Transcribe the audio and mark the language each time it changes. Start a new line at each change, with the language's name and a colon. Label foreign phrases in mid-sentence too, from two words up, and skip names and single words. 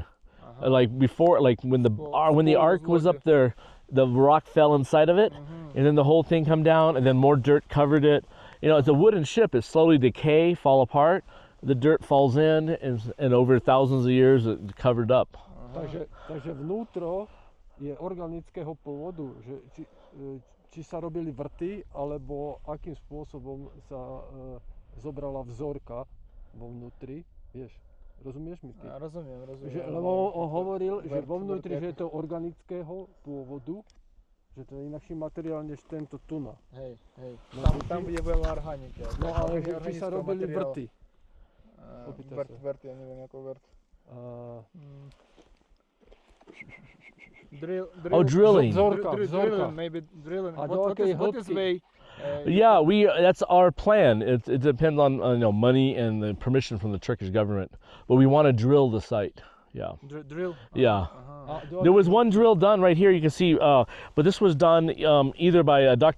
English: Like before, like when the ark was up there, the rock fell inside of it, and then the whole thing come down, and then more dirt covered it. You know, it's a wooden ship. It slowly decay, fall apart. The dirt falls in, and over thousands of years, it covered up.
Slovak: Takže vnútro je organického pôvodu, že či sa robili vrty, alebo akým spôsobom sa zobrala vzorka vo vnútri, vieš, rozumieš mi ty? Rozumiem. Lebo on hovoril, že vo vnútri, že je to organického pôvodu, že to je inakší materiál než tento tuna. Hej. No, Tam je veľa organiky. No ale či sa robili vrty? Vrt, ja neviem ako vrt. Drilling. Vzorka.
English: Maybe drilling.
Slovak: A do akej
English: What is
Slovak: hĺbky?
English: way? Yeah, that's our plan. It depends on money and the permission from the Turkish government, but we want to drill the site. Yeah. Drill? Yeah.
Slovak: A
English: There was one drill done right here. You can see, but this was done either by Dr.